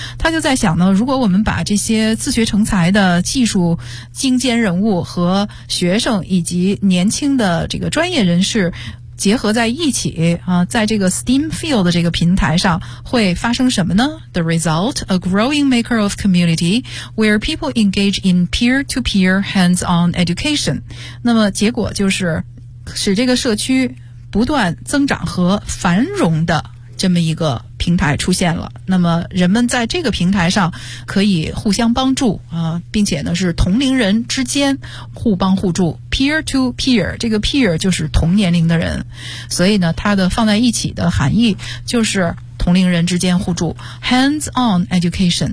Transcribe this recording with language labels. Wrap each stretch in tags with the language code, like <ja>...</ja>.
<zh>他就在想呢，如果我们把这些自学成才的技术精尖人物和学生以及年轻的这个专业人士结合在一起啊，在这个 STEAM field 这个平台上会发生什么呢？</zh> <en>The result, a growing maker of community where people engage in peer-to-peer hands-on education.</en> <zh>那么结果就是使这个社区不断增长和繁荣的这么一个平台出现了。那么人们在这个平台上可以互相帮助啊，并且呢是同龄人之间互帮互助</zh> <en>peer to peer，</en> <zh>这个 peer 就是同年龄的人，所以呢它的放在一起的含义就是同龄人之间互助</zh> <en>hands on education。</en>